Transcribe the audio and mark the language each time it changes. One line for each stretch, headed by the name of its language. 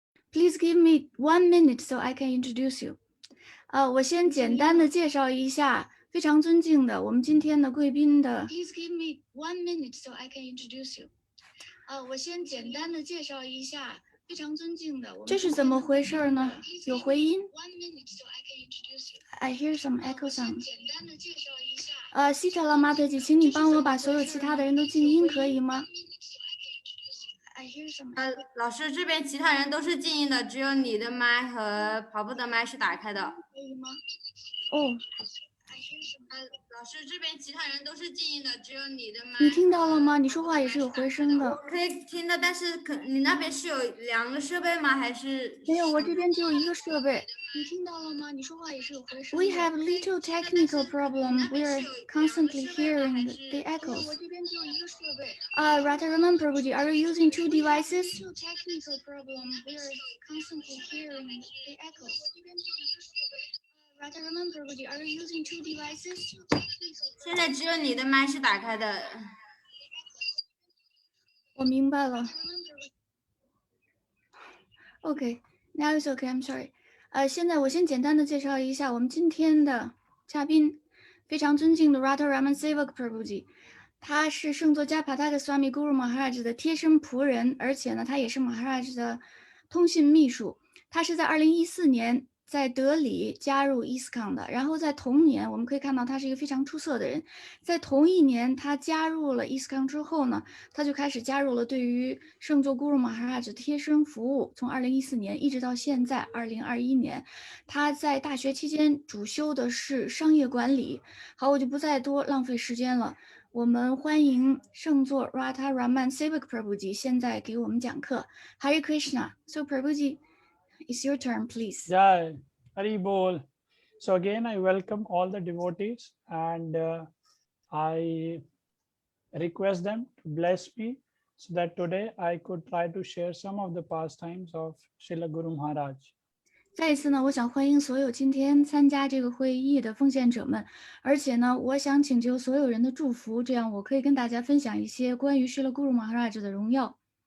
English: Please give me 1 minute so I can introduce you.
Chinese: 我先简单的介绍一下非常尊敬的我们今天的贵宾的。
English: Please give me 1 minute so I can introduce you.
Chinese: 我先简单的介绍一下非常尊敬的我们。这是怎么回事呢？有回音。
English: I hear some echo sound.
Chinese: 希特勒马特吉，请你帮我把所有其他的人都静音，可以吗？老师这边其他人都是静音的，只有你的麦和跑步的麦是打开的。可以吗？哦。老师这边其他人都是静音的，只有你的麦。你听到了吗？你说话也是有回声的。我可以听的，但是你那边是有2个设备吗？还是？没有，我这边只有一个设备。你听到了吗？你说话也是有回声的。
English: We have little technical problem. We are constantly hearing the echoes.
Chinese: 我这边只有一个设备。
English: Rataram Prabhuji, are you using 2 devices? Little technical problem. We are constantly hearing the echoes.
Chinese: 我这边只有一个设备。
English: Rataram Prabhuji, are you using 2 devices?
Chinese: 现在只有你的麦是打开的。我明白了。
English: Okay, now it's okay. I'm sorry.
Chinese: 现在我先简单的介绍一下我们今天的嘉宾，非常尊敬的 Radharaman Sevak Prabhuji， 他是圣座迦帕塔克斯瓦米 Guru Maharaj 的贴身仆人，而且呢，他也是 Maharaj 的通信秘书。他是在2014年在德里加入 ISKCON 的，然后在同年我们可以看到他是一个非常出色的人。在同一年他加入了 ISKCON 之后呢，他就开始加入了对于圣座 Guru Maharaj 贴身服务，从2014年一直到现在2021年。他在大学期间主修的是商业管理。好，我就不再多浪费时间了，我们欢迎圣座 Radharaman Sevak Prabhuji 现在给我们讲课。
English: Hare Krishna. So Prabhuji, it's your turn, please.
Hindi: Jai Hari Bol.
English: So again, I welcome all the devotees and I request them to bless me so that today I could try to share some of the pastimes of Srila Guru Maharaj.
Chinese: 再一次呢，我想欢迎所有今天参加这个会议的奉献者们，而且呢，我想请求所有人的祝福，这样我可以跟大家分享一些关于 Srila Guru Maharaj 的荣耀。